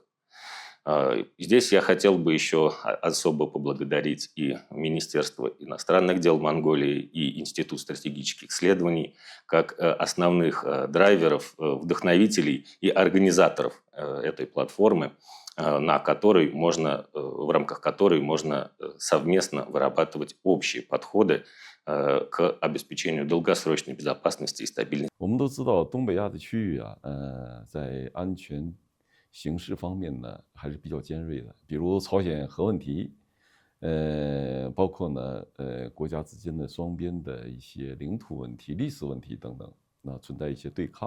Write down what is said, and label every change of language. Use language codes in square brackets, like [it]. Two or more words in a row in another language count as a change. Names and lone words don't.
[ru] Здесь я хотел бы еще особо поблагодарить и Министерство иностранных дел Монголии, и Институт стратегических исследований, как основных драйверов, вдохновителей и организаторов этой платформы, в рамках которой можно совместно вырабатывать общие подходы к обеспечению долгосрочной безопасности и стабильности. [zh] 我们都知道东北亚的区域在安全形势方面呢还是比较尖锐的，比如朝鲜核问题，包括呢国家之间的双边的一些领土问题、历史问题等等，那存在一些对抗。